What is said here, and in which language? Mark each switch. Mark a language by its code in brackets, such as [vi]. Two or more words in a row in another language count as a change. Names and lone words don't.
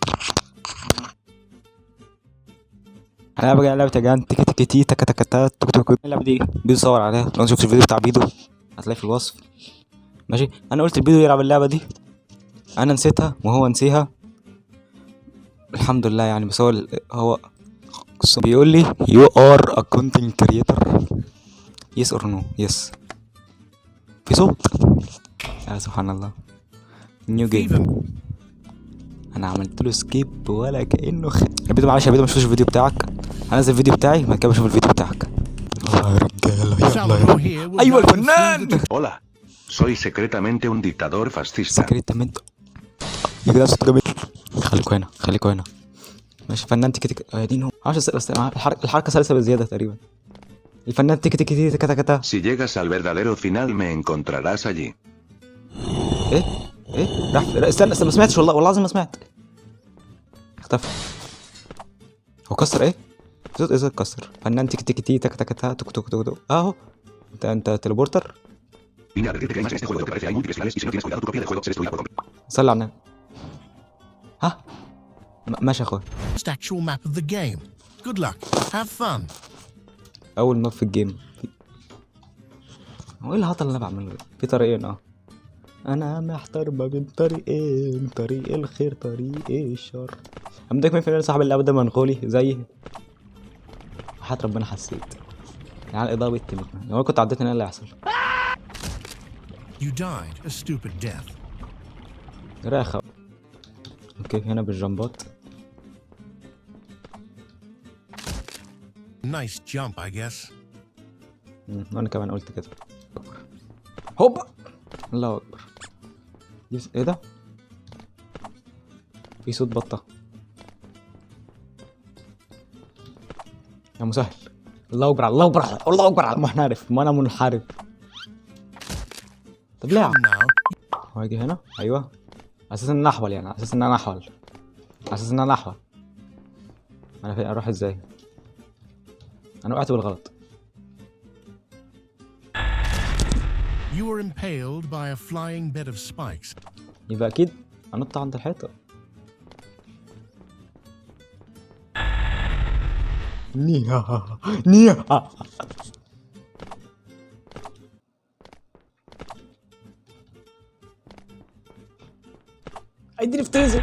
[ar] هنلعب لعبه يا جدعان تيكي تيكي تي تكا تكا تا توك توك. اللعبه دي بيدو صور عليها، لو شفت الفيديو بتاع بيدو هتلاقيه في الوصف. ماشي انا قلت البيدو يلعب اللعبه دي، انا نسيتها وهو نسيها الحمد لله يعني. بس هو بيقول لي [en] you are a content creator yes or no yes [ar] في صوت. يا سبحان الله. [en] new game [ar] انا عملت له سكيب ولا كانه الفيديو. معلش يا بيدو مشفتش الفيديو بتاعك، هنزل الفيديو بتاعي بعد كده بشوف الفيديو بتاعك. يلا يا رجاله يلا. ايوه الفنان. [es] Hola, soy secretamente un dictador fascista. [ar] سكريتامنت يا جدعان صوت جميل. خليكوا هنا ماشي. فنان تيكي تيكي يا دين هو معرفش بس الحركه سلسه بزياده تقريبا. الفنان تيكي تيكي تيكي تكا تكا تا. [es] Si llegas al verdadero final me encontrarás allí. [ar] ايه راح استنى ما سمعتش والله العظيم ما سمعت. اختفى. هو كسر ايه؟ صوت ايه اتكسر؟ فنان تيكي تيكي تي تكا تكا تا توك توك توك توك اهو. انت تليبورتر. [es] Vine a advertirte que hay más en este juego, que parece hay múltiples finales y si no tienes cuidado tu copia del juego se destruirá por completo. [ar] صلي على النبي. ها ماشي يا اخويا. [en] Actual map of the game. Good luck. Have fun. [ar] اول ماب في الجيم. هو ايه الهطل اللي انا بعمله؟ في طريقين انا محتار ما بين طريقين، طريق الخير طريق الشر. امدك مين فينا صاحب اللعبه ده منغولي زيي؟ وحياة ربنا حسيت يعني الاضاءه بتتلفنا لو كنت عديت هنا ايه اللي هيحصل؟ [en] You died a stupid death. [ar] راخة. اوكي هنا بالجنبات. [en] Nice jump, I guess. [ar] وانا كمان قلت كده. هوبا الله اكبر. ايه ده؟ في صوت بطة يا مسهل. الله اكبر الله اكبر الله اكبر محنرف ما انا منحرف. طب ليه؟ [en] Come now. [ar] هو يجي هنا ايوه اساس ان انا احول يعني اساس ان انا احول. انا فين اروح ازاي؟ انا وقعت بالغلط. [en] You were impaled by a flying bed of spikes. [ar] يبقى اكيد انط عند الحيطه. نيها اديني في تيزر.